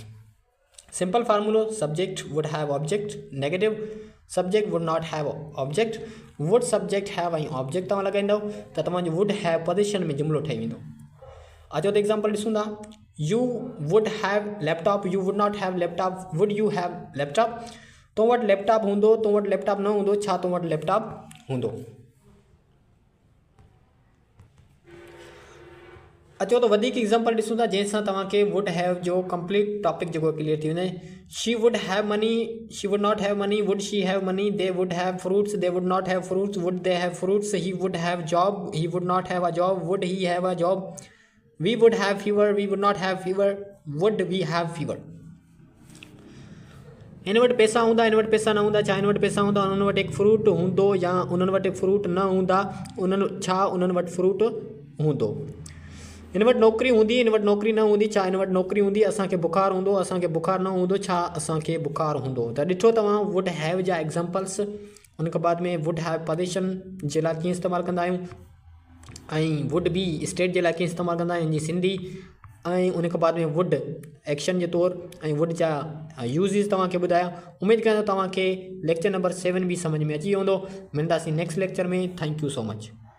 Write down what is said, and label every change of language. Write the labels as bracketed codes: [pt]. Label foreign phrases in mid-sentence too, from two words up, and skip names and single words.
[en] simple formula, subject would have object, negative subject would not have object, would subject have an object [sd] तव्हां लॻाईंदव त तव्हांजो [en] would have position [sd] में जुमिलो ठही वेंदो। अचो त एग्ज़ाम्पल ॾिसूं था। [en] you would have laptop, you would not have laptop, would you have laptop, [sd] तो वटि लैपटॉप हूंदो, तो वटि लैपटॉप न हूंदो, छा तो वटि लैपटॉप हूंदो। अचो त वधीक एग्ज़ाम्पल ॾिसूं था जंहिंसां तव्हांखे [en] would have [sd] जो [en] complete topic [sd] जेको क्लियर थी वञे। [en] she would have money, she would not have money, would she have money, they would have fruits, they would not have fruits, would they have fruits, he would have job, he would not have a job, would he have a job, we would have fever, we would not have fever, would we have fever. [sd] हिन वटि पैसा हूंदा, हिन वटि पैसा न हूंदा, छा हिन वटि पैसा हूंदा, उन्हनि वटि हिकु फ्रूट हूंदो या उन्हनि वटि फ्रूट न हूंदा, छा उन्हनि वटि फ्रूट हूंदो। हिन वटि नौकिरी हूंदी, हिन वटि नौकिरी न हूंदी, छा हिन वटि नौकिरी हूंदी, असांखे बुखार हूंदो, असांखे बुखार न हूंदो, छा असांखे बुखार हूंदो। त ॾिठो तव्हां [en] would have [sd] जा एग्ज़ाम्पल्स, उन खां बाद में [en] would have position [sd] जे लाइ कीअं इस्तेमालु कंदा आहियूं, ऐं [en] would be state [sd] जे लाइ कीअं इस्तेमालु कंदा आहियूं जी सिंधी, ऐं उन खां बाद में [en] would action [sd] जे तौरु ऐं वुड जा यूज़िस तव्हांखे ॿुधाया। उमेदु कयां थो तव्हांखे [en] lecture number 7 [sd] बि सम्झ में अची वेंदो। [en] मिलंदासीं next lecture में। thank you so much.